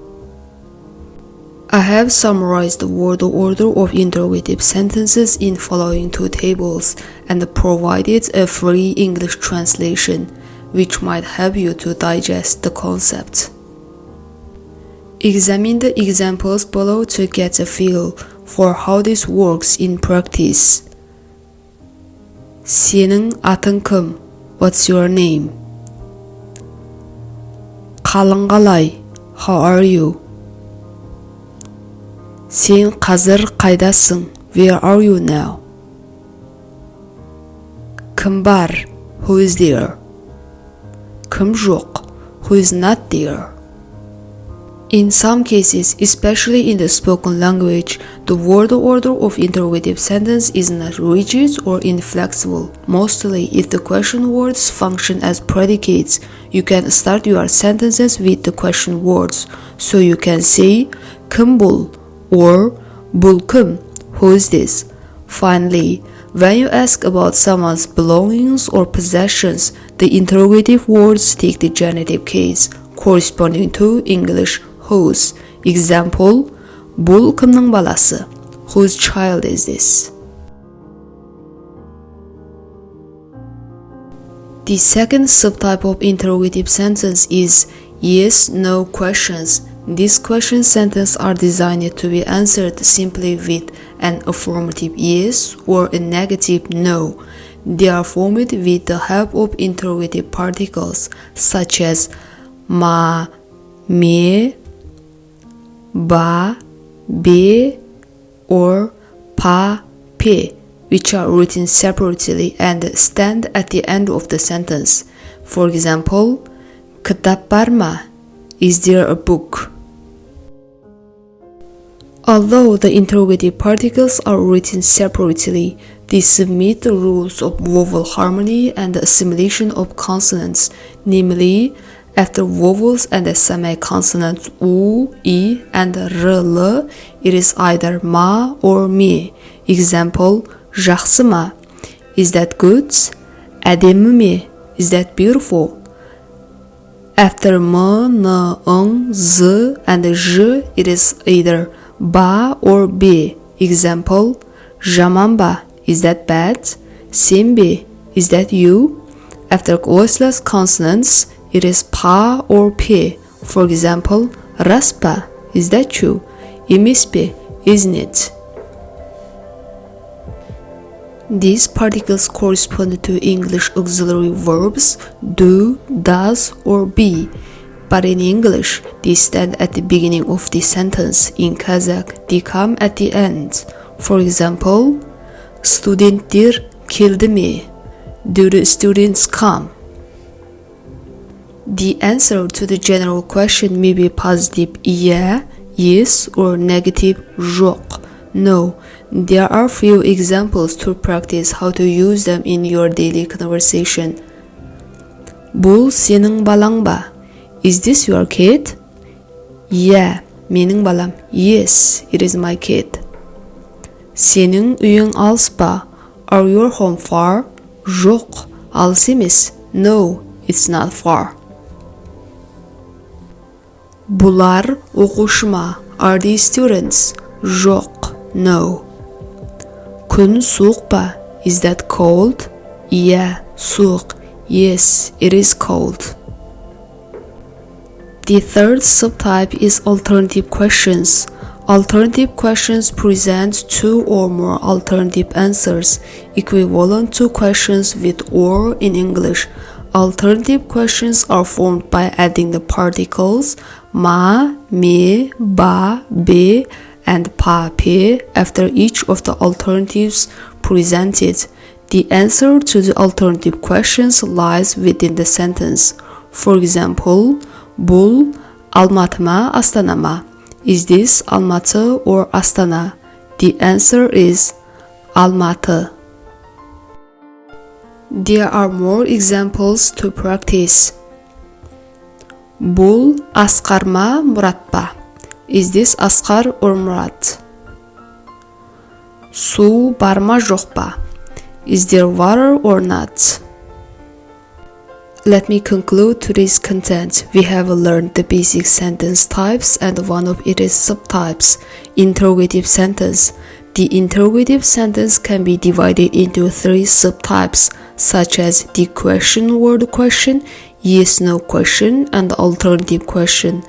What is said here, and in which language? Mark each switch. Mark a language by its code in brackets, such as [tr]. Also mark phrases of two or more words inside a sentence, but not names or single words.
[en] I have summarized the word order of interrogative sentences in following two tables and provided a free English translation, which might help you to digest the concept. Examine the examples below to get a feel for how this works in practice. [kk] Сенің атың кім? [en] What's your name? [kk] Қалың қалай? [en] How are you? [kk] Сен қазір қайдасың? [en] Where are you now? [kk] Кім бар? [en] Who is there? [kk] Кім жоқ? [en] Who is not there? In some cases, especially in the spoken language, the word order of interrogative sentence is not rigid or inflexible. Mostly, if the question words function as predicates, you can start your sentences with the question words. So you can say, [kk] кім бұл? Or, бұл кім? [en] Who is this? Finally, when you ask about someone's belongings or possessions, the interrogative words take the genitive case, corresponding to English whose. Example, [kk] бұл кімнің баласы? [en] Whose child is this? The second subtype of interrogative sentence is yes-no questions. These question sentences are designed to be answered simply with an affirmative yes or a negative no. They are formed with the help of interrogative particles such as [kk] ма, ме, ба, бе, [en] or [kk] па, пе, [en] which are written separately and stand at the end of the sentence. For example, [kk] кітап бар ма? [en] Is there a book? Although the interrogative particles are written separately, they submit the rules of vowel harmony and the assimilation of consonants, namely, after vowels and the semi-consonants u, i, and r, it is either ma or me. Example, [kk] жақсы ма? [en] Is that good? [kk] әдемі ме? [en] Is that beautiful? After m, n, ng, z, and j, it is either ba or be. Example, [kk] жаман ба? [en] Is that bad? [kk] Сен бе? [en] Is that you? After voiceless consonants, it is pa or pe. For example, [kk] рас па? [en] Is that true? [kk] Емес пе? [en] Isn't it? These particles correspond to English auxiliary verbs do, does, or be. But in English, they stand at the beginning of the sentence. In Kazakh, they come at the end. For example, [kk] студенттер келді ме? [en] Do the students come? The answer to the general question may be positive yeah, yes, or negative жоқ, no. There are few examples to practice how to use them in your daily conversation. [kk] бұл сенің балаң ба? [en] Is this your kid? Yeah, [kk] менің балам. [en] Yes, it is my kid. [kk] Сенің үйің алыс па? [en] Are your home far? [kk] жоқ, алыс емес. [en] No, it's not far. [kk] бұлар оқушы ма? [en] Are these students? [kk] жоқ, no. күн суық па? [en] Is that cold? Yeah, суық. Yes, it is cold. The third subtype is alternative questions. Alternative questions present two or more alternative answers, equivalent to questions with or in English. Alternative questions are formed by adding the particles [kk] ма, ме, ба, бе, [en] and [kk] па, пе [en] after each of the alternatives presented. The answer to the alternative questions lies within the sentence. For example, [kk] бұл Алматы ма, Астана ма? [en] Is this Almaty or Astana? The answer is Almaty. There are more examples to practice. [kk] бұл Асқар ма, Мұрат па? [en] Is this Asqar or Murat? [kk] Su barma жоқ па? [en] Is there water or not? Let me conclude today's content. We have learned the basic sentence types and one of its subtypes, interrogative sentence. The interrogative sentence can be divided into 3 subtypes, such as the question word question, yes-no question, and alternative question.